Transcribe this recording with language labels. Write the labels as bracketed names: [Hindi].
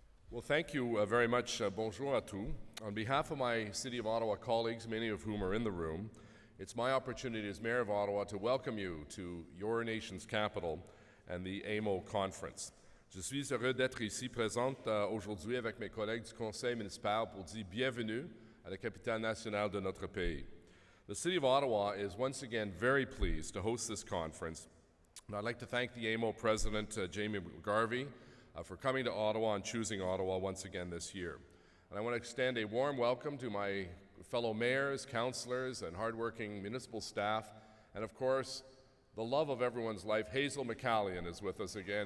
[English] Well, thank you very much. [French] Bonjour à tous. [English] On behalf of my City of Ottawa colleagues, many of whom are in the room, it's my opportunity as Mayor of Ottawa to welcome you to your nation's capital and the AMO conference. [French] Je suis heureux d'être ici présente aujourd'hui avec mes collègues du Conseil municipal pour dire bienvenue à la capitale nationale de notre pays. [English] The City of Ottawa is once again very pleased to host this conference, and I'd like to thank the AMO President, Jamie McGarvey, for coming to Ottawa and choosing Ottawa once again this year. And I want to extend a warm welcome to my fellow mayors, councillors, and hardworking municipal staff, and of course, the love of everyone's life, Hazel McCallion is with us again.